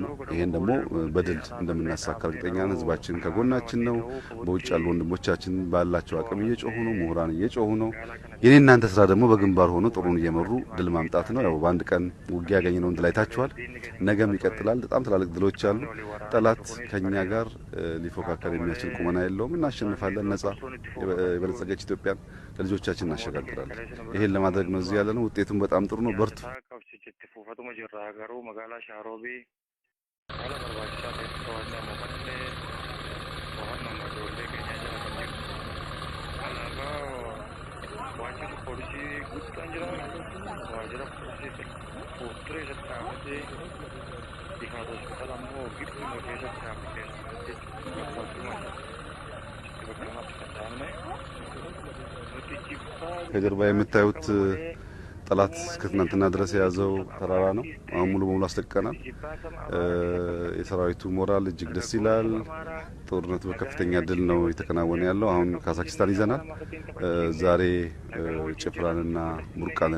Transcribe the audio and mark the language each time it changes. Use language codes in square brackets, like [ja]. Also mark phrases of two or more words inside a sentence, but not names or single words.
[am] ነው። ይሄን ደግሞ በድል እንደምናሳካ እርግጠኛ ነን። ህዝባችን ከጎናችን ነው። በውጭ ያሉ ወንድሞቻችን ባላቸው አቅም እየጮሁ ነው። ምሁራን እየጮሁ ነው። የኔ እናንተ ስራ ደግሞ በግንባር ሆኖ ጥሩን እየመሩ ድል ማምጣት ነው። ያው በአንድ ቀን ውጊያ ያገኘነውን ድል አይታችኋል። ነገም ይቀጥላል። በጣም ትላልቅ ድሎች አሉ። ጠላት ከኛ ጋር ሊፎካከር የሚያስችል ቁመና የለውም። እናሸንፋለን። ነጻ የበለጸገች ኢትዮጵያን ለልጆቻችን እናሸጋግራለን። ይሄን ለማድረግ ነው እዚህ ያለነው። ውጤቱም በጣም ጥሩ ነው። በርቱ። [om] Fatuma jirra garuu magaalaa Shaaroobii haala barbaachisaa ta'etti to'annaa mo'annee to'annaa ijoollee keenyaa jala kan jiru. Alaabaa waajjira poolisii guddaan jira. Waajjira poolisii fuuldura isatti dhaabatee bifa hospitaala immoo gidduma keessatti dhaabatee [am] ከጀርባ የምታዩት ጠላት እስከትናንትና ድረስ የያዘው ተራራ ነው። አሁን ሙሉ በሙሉ አስለቅቀናል። የሰራዊቱ ሞራል እጅግ ደስ ይላል። ጦርነቱ በከፍተኛ ድል ነው የተከናወነ ያለው። አሁን ካዛክስታን ይዘናል። ዛሬ ጭፍራንና ቡርቃንን